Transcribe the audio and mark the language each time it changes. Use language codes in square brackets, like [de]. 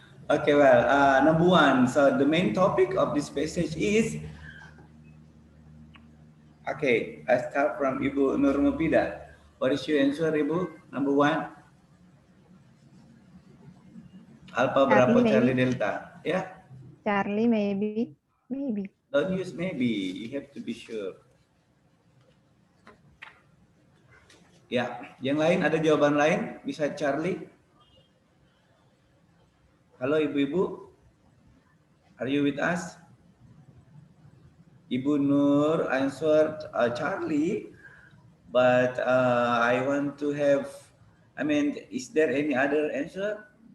[en] okay, well, number one, so the main topic of this passage is, okay, I start from Ibu Nur Mufida. What is your answer, Ibu? Number one? Alpha, Bravo, Charlie, Delta. Yeah? Charlie, maybe. Don't use maybe, you have to be sure. [id] Ya, yang lain ada jawaban lain? Bisa Charlie? [en] Halo ibu-ibu, are you with us? Ibu Nur answered Charlie, but I want to have, is there any other answer?